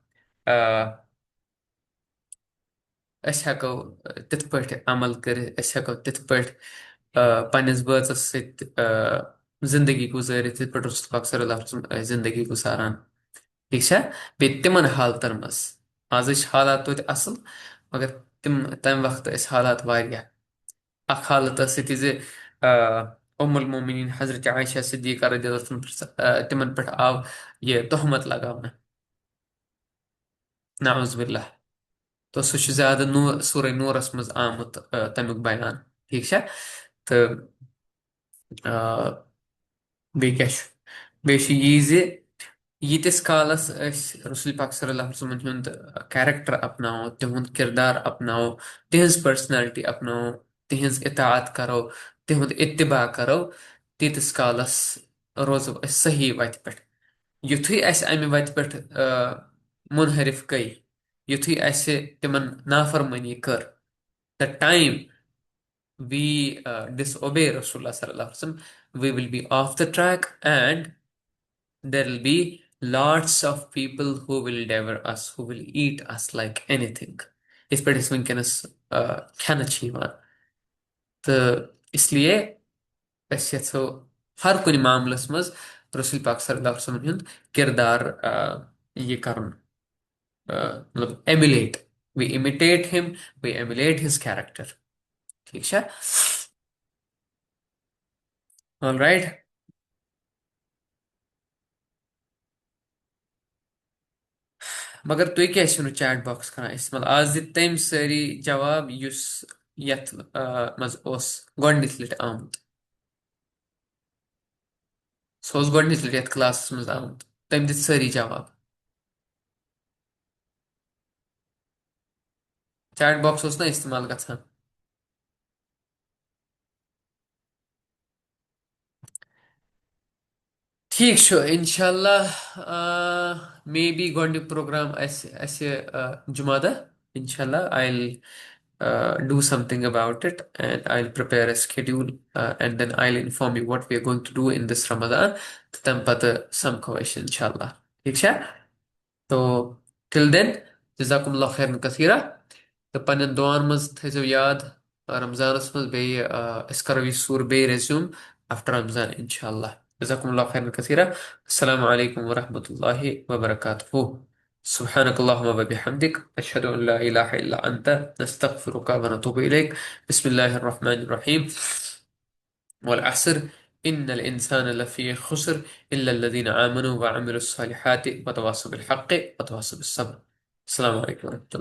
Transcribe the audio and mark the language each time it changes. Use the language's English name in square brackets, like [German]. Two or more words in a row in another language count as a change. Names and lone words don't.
[Kashmiri] أسۍ ہٮ۪کو تِتھ پٲٹھۍ عمل کٔرِتھ أسۍ ہٮ۪کو تِتھ پٲٹھۍ پننِس بٲژس سۭتۍ زندگی گُزٲرِتھ یِتھ پٲٹھۍ رسول پاک [Arabic] صلی اللہ علیہ وسلم [Kashmiri] ٲسۍ زندگی گُزاران ٹھیٖک چھا بیٚیہِ تِمن حالتن منٛز آزٕچ حالات توتہِ اصل مگر تمہِ وقتہٕ ٲسۍ حالات واریاہ اکھ حالت ٲس ییٚتہِ زِ ام المومنین حضرت عایشہ صدیقہ [Arabic] رضی اللہ عنہ [Kashmiri] تِمن پٮ۪ٹھ آو یہِ تہمت لگاونہٕ [Arabic] نعوذ باللہ [Kashmiri] تہٕ سُہ چھُ زیادٕ سورہ نوٗرس منٛز آمُت تمیُک بیان ٹھیٖک چھا تہٕ بیٚیہِ کیاہ چھُ بیٚیہِ چھُ یی زِ ییٖتِس کالس أسۍ رسول پاک [Arabic] صلی اللہ علیہ وسلمن [Kashmiri] ہُنٛد کیریکٹر اپناوو تِہُنٛد کردار اپناوو تِہنٛز پٔرسنیلٹی اپناوو تِہنٛز اطاعت کرو تِہُنٛد اتباع کرو تیٖتِس کالس روزو أسۍ صحیح وتہِ پٮ۪ٹھ یُتھُے اَسہِ امہِ وتہِ پٮ۪ٹھ منحرف گٔے یُتھُے اَسہِ تِمن نافرمٲنی کٔر [English] the time we disobey [Arabic] رسول الله صلى الله عليه وسلم, [English] we will be off the track and there will be lots of people who will devour us, who will eat us like anything. [Kashmiri] یِتھ پٲٹھۍ أسۍ وٕنکیٚنس کھٮ۪نہٕ چھِ یِوان تہٕ اسلیے أسۍ یژھو ہر کُنہِ معاملس منٛز رسول پاک [Arabic] صلی اللہ علیہ وسلم [Kashmiri] ہُنٛد کردار یہِ کرُن مطلب emulate. [English] We imitate him, we emulate his character. [Kashmiri] ٹھیٖک چھا [English] all right [Kashmiri] مگر تُہۍ کیازِ چھِو نہٕ [English] chat box [Kashmiri] کران استعمال آز دِتۍ تٔمۍ سٲری جواب یُس یتھ منٛز اوس گۄڈنِچ لٹہِ آمُت سُہ اوس گۄڈنِچ لٹہِ یتھ کلاسس منٛز آمُت تٔمۍ دِتۍ سٲری جواب [English] chat box [Kashmiri] اوس نہ استعمال گژھان ٹھیٖک چھُ انشاء اللہ مے بی گۄڈنیُک پروگرام اسہِ جمعہ دۄہ انشاء اللہ [English] do something about it and I'll prepare a schedule and then I'll inform you what we are going to do in this Ramadan [Kashmiri] تہٕ تَمہِ پتہٕ سمکھو أسۍ انشاء اللہ ٹھیٖک چھا تو [English] till then [Arabic] جزاكم الله خيرا كثيرا [Kashmiri] تہٕ پننٮ۪ن دُعاہن منٛز تھٲیزیو یاد رمضانس منٛز بیٚیہِ أسۍ کرو یہِ سوٗر [Arabic] بیٚیہِ [English] resume after Ramadan [Arabic] انشاء اللہ جزاكم الله خيرا كثيرا السلام عليكم ورحمة الله وبركاته سبحانك اللهم وبحمدك أشهد أن لا إله إلا أنت نستغفرك ونتوب إليك بسم الله الرحمن الرحيم والعصر إن الإنسان لفي خسر إلا الذين آمنوا وعملوا الصالحات وتواصوا بالحق وتواصوا بالصبر السلام عليكم ورحمة الله